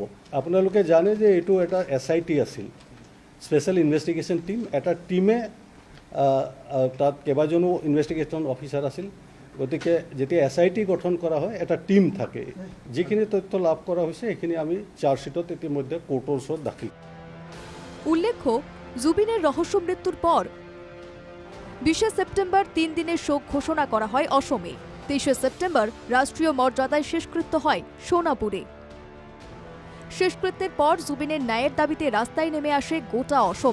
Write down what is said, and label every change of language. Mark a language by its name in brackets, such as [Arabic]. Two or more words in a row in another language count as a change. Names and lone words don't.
[Assamese] আপোনালোকে জানে যে এইটো এটা SIT আছিল, [English] special investigation team. [Assamese] এটা টিমে তাত কেইবাজনো [English] investigation officer [Assamese] আছিল। গতিকে যেতিয়া SIT গঠন কৰা হয় এটা টিম থাকে। যিখিনি তথ্য লাভ কৰা হৈছে সেইখিনি আমি চাৰ্জশ্বিটত ইতিমধ্যে কোৰ্টৰ ওচৰত দাখিল। [Bangla] উল্লেখ্য, জুবিনের রহস্য মৃত্যুর পর ২০ সেপ্টেম্বর ৩ দিনের শোক ঘোষণা করা হয় অসমে। ২৩ সেপ্টেম্বর রাষ্ট্রীয় মর্যাদায় শেষকৃত্য হয় সোনাপুরে। শেষকৃত্যের পর জুবিনের ন্যায়ের দাবিতে রাস্তায় নেমে আসে গোটা অসম।